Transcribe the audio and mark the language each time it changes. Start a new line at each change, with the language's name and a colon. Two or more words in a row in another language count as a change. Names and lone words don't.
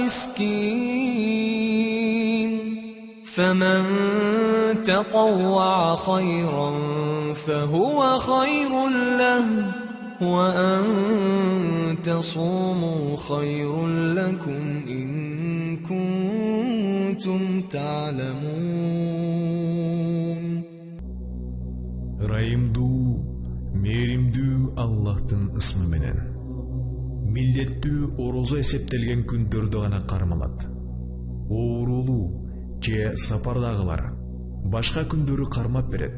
Arabic: مسكين فمن تطوع خيرا فهو خير له وأن تصوموا خير لكم إن كنتم تعلمون.
Kyrgyz: Мээримдүү Аллахтын ысмы менен. Милдеттүү орозо эсептелген күндөрдө гана кармалат. Оорулуу же сапардагылар башка күндөрү кармап берет.